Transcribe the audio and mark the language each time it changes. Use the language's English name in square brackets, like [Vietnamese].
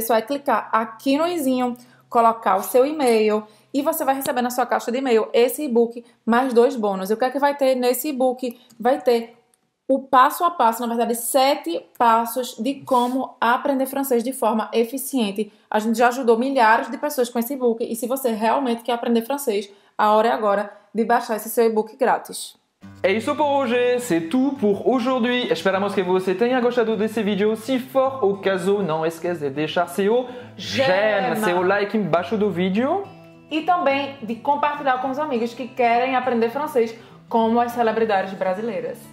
[Portuguese] Só é clicar aqui no izinho, colocar o seu e-mail e você vai receber na sua caixa de e-mail esse e-book mais 2 bônus. E o que é que vai ter nesse e-book? Vai ter o passo a passo, na verdade, 7 passos de como aprender francês de forma eficiente. A gente já ajudou milhares de pessoas com esse e-book e se você realmente quer aprender francês, a hora é agora de baixar esse seu e-book grátis. É isso por hoje, [French] c'est tout pour aujourd'hui. [Portuguese] Esperamos que você tenha gostado desse vídeo. Se for o caso, não esqueça de deixar seu joinha, seu like embaixo do vídeo. E também de compartilhar com os amigos que querem aprender francês como as celebridades brasileiras.